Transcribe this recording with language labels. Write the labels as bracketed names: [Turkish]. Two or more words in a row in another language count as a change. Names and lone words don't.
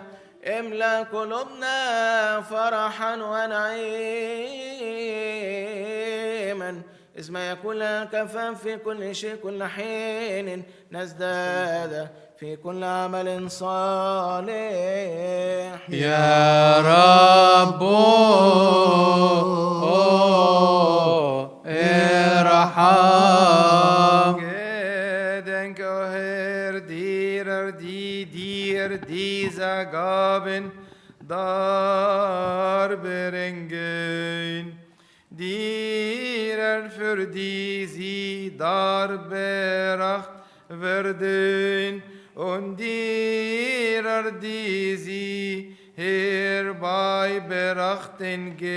[Arabic] املأ قلوبنا فرحا ونعيما إذ ما يكون لنا كفاف في كل شيء كل حين نزداد في كل عمل صالح. يا رب ارحم [German] für diese Gaben darbringen, dir für die sie dargebracht werden und dir die sie herbeibrachten,